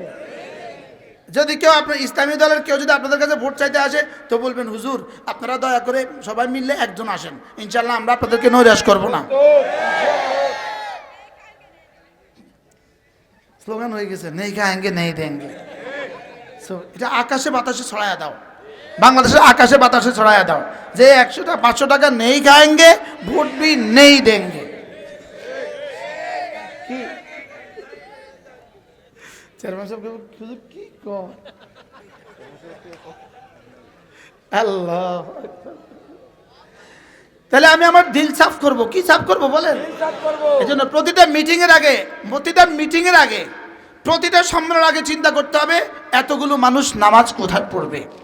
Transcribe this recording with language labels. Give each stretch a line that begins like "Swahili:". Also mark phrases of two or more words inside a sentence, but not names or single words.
Bangla: যদি কেউ আপনার ইসলামী দলের কেউ যদি আপনাদের কাছে ভোট চাইতে আসে তো বলবেন হুজুর আপনারা দয়া করে সবাই মিললে একজন আসেন, ইনশাআল্লাহ আমরা আপনাদেরকে নৈরাশ করব না। স্লোগান হয়ে গেছে
Hindi: नहीं खाएंगे नहीं देंगे।
Bangla: সো এটা আকাশে বাতাসে ছড়ায়া দাও, বাংলাদেশের আকাশে বাতাসে ছড়ায়া দাও যে 500 টাকা
Hindi: नहीं खाएंगे वोट भी नहीं देंगे।
Bangla: কি চেয়ারম্যান সাহেব হুজুর কি কয়? আল্লাহ, তাহলে আমি আমার দিল সাফ করব। কি সাফ করব বলেন? এজন্য প্রতিটা মিটিং এর আগে, প্রতিটা সম্মেলনের আগে চিন্তা করতে হবে এতগুলো মানুষ নামাজ কোথায় পড়বে।